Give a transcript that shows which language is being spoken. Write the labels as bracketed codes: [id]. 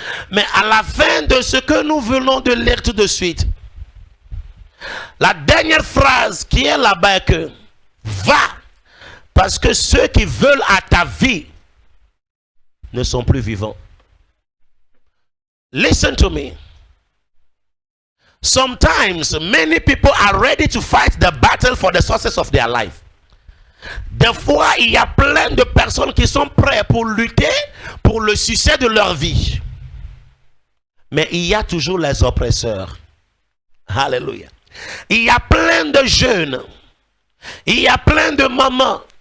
[fr] Mais à la fin de ce que nous venons de lire tout de suite, la dernière phrase qui est là-bas est que va, parce que ceux qui veulent à ta vie ne sont plus vivants. [en] Listen to me. Sometimes many people are ready to fight the battle for the success of their life. [fr] Des fois, il y a plein de personnes qui sont prêtes pour lutter pour le succès de leur vie. Mais il y a toujours les oppresseurs. Alléluia. Il y a plein de jeunes. Il y a plein de mamans.